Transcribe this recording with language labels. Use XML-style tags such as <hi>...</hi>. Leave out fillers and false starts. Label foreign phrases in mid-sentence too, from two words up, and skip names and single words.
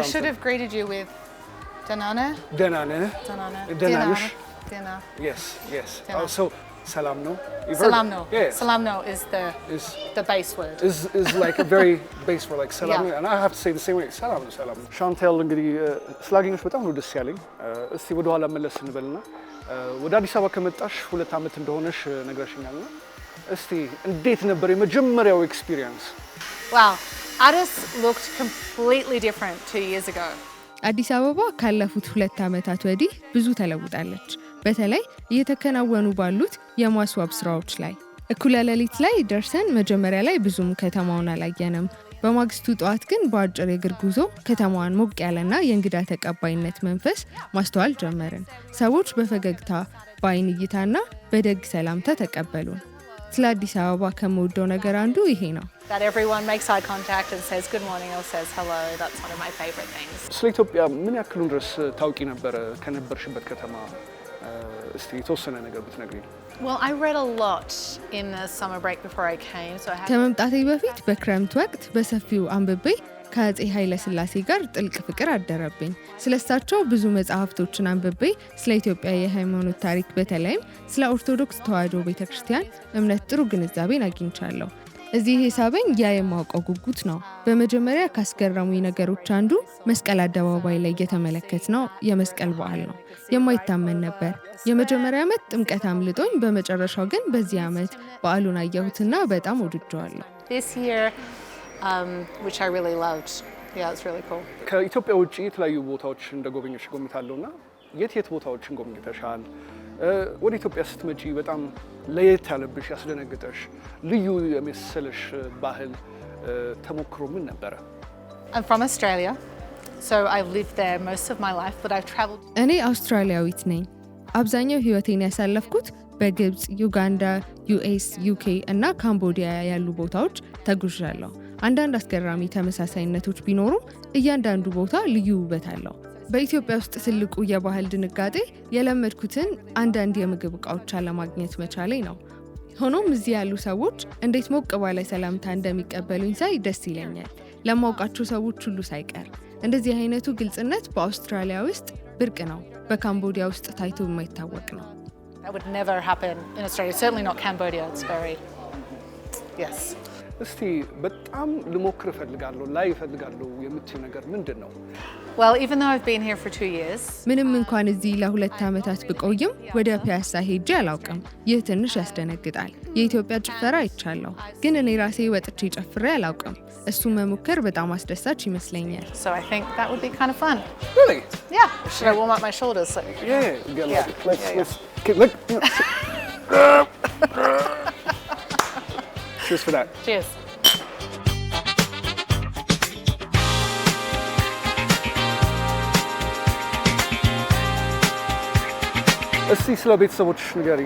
<en>I should have greeted you with Danana. Denane. Danana. Denanush. Dina. Yes, yes. Dina. Also,</en> <am>ሰላም ነው.</am> <en>You've heard</en> <am>ሰላም ነው.</am> <en>it? Yeah.</en> <am>ሰላም ነው</am> <en>is Is the base word. is like a very base word, like salam. Yeah. And I have to say the same way.</en> <am>ሰላም ነው፣ ሰላም.</am> <en>Chantel,</en> <am>እንግዲህ ስላገኘሽ በጣም ነው ደስ ያለኝ። እስቲ ወደ ኋላ መለስ እንበልና ወደ አዲስ አበባ ከመጣሽ 2 ዓመት እንደሆነሽ ነግረሽኛልና እስቲ እንዴት ነበር የመጀመሪያው ኤክስፒሪየንስ?</am> <en>Wow. Addis looked completely different 2 years ago.</en> <am>አዲስ አበባ ካለፉት 2 ዓመታት ወዲህ ብዙ ተለውጣለች። በተለይ እየተከናወኑ ባሉት የማስዋብ ስራዎች ላይ እኩለ ሌሊት ላይ ደርሰን መጀመሪያ ላይ ብዙም ከተማውን አላየንም። በማግስቱ ጠዋት ግን በአጭር የእግር ጉዞ ከተማዋን ሞቅ ያለና የእንግዳ ተቀባይነት መንፈስ ማስተዋል ጀመርን። ሰዎች በፈገግታ በአይን እይታና በደግ ሰላምታ ተቀበሉን። ስለ አዲስ አበባ ከምወደው ነገር አንዱ ይሄ ነው።</am> <en>That everyone makes eye contact and says good morning or says hello. That's one of my favorite things.</en> <am>ስለ ኢትዮጵያ ምን ያክሉን ድረስ ታውቂ ነበር ከነበርሽበት ከተማ? እስቲ የተወሰነ ነገር ብትነግሪኝ።</am> <en>Well, I read a lot in the summer break before I came, so I had</en> <am>ከመምጣቴ በፊት በክረምት ወቅት በሰፊው አንብቤ ከአፄ ኃይለ ሥላሴ ጋር ጥልቅ ፍቅር አደረብኝ። ስለሳቸው ብዙ መጽሐፍቶችን አንብቤ ስለ ኢትዮጵያ የሃይማኖት ታሪክ በተለይም ስለ ኦርቶዶክስ ተዋሕዶ ቤተክርስቲያን እምነት ጥሩ ግንዛቤን አግኝቻለሁ። እዚህ የሳበኝ ያ የማውቀው ጉጉት ነው። በመጀመሪያ ካስገረሙኝ ነገሮች አንዱ መስቀል አደባባይ ላይ የተመለከትነው የመስቀል በዓል ነው። የማይታመን ነበር። የመጀመሪያ ዓመት ጥምቀት አምልጦኝ፣ በመጨረሻው ግን በዚህ ዓመት በዓሉን አየሁትና በጣም ወድጀዋለሁ።</am> <en>this year, which I really loved. Yeah, it's really cool.</en> <am>ከኢትዮጵያ ውጪ የተለያዩ ቦታዎች እንደጎበኘሽ ጎብኝታለሁና የት ቦታዎችን ጎብኝተሻል? ወደ ኢትዮጵያ ስትመጪ በጣም ለየት ያለብሽ ያስደነግጠሽ ልዩ የመሰለሽ ባህል ተሞክሮ ምን ነበረ?</am> <en>I'm from Australia, so I've lived there most of my life, but I've traveled.</en> <am>እኔ አውስትራሊያዊት ነኝ። አብዛኛው ህይወቴን ያሳለፍኩት በግብጽ፣ ዩጋንዳ፣ ዩኤስ፣ ዩኬ እና ካምቦዲያ ያሉ ቦታዎች ተጉዣለሁ። አንዳንድ አስገራሚ ተመሳሳይነቶች ቢኖሩም እያንዳንዱ ቦታ ልዩ ውበት አለው። በኢትዮጵያ ውስጥ ትልቁ የባህል ድንጋጤ የለመድኩትን አንዳንድ የምግብ ዕቃዎች አለማግኘት መቻሌ ነው። ሆኖም እዚህ ያሉ ሰዎች እንዴት ሞቅ ባለ ሰላምታ እንደሚቀበሉኝ ሳይ ደስ ይለኛል። ለማውቃቸው ሰዎች ሁሉ ሳይቀር። እንደዚህ አይነቱ ግልጽነት በአውስትራሊያ ውስጥ ብርቅ ነው፣ በካምቦዲያ ውስጥ ታይቶ የማይታወቅ ነው።</am> <en>That would never happen in Australia, certainly not Cambodia. It's very, yes.</en> <am>እስቲ በጣም ልሞክር እፈልጋለሁ ላይ እፈልጋለሁ የምትይው ነገር ምንድን ነው?</am> <en>Well, even though I've been here for 2 years,</en> <am>ምንም እንኳን እዚህ ለ2 ዓመታት ብቆይም ወደ ፒያሳ ሄጄ አላውቅም። ይህ ትንሽ ያስደነግጣል። የኢትዮጵያ ጭፈራ አይቻለሁ፣ ግን እኔ ራሴ ወጥቼ ጨፍሬ አላውቅም። እሱ መሞከር በጣም አስደሳች ይመስለኛል።</am> <en>so I think that would be kind of fun. Really? Yeah, should I warm up my shoulders? So. Yeah. Let's look. Cheers for that. Cheers.</en> <am>እስቲ ስለ ቤተሰቦችሽ ንገሪኝ።</am>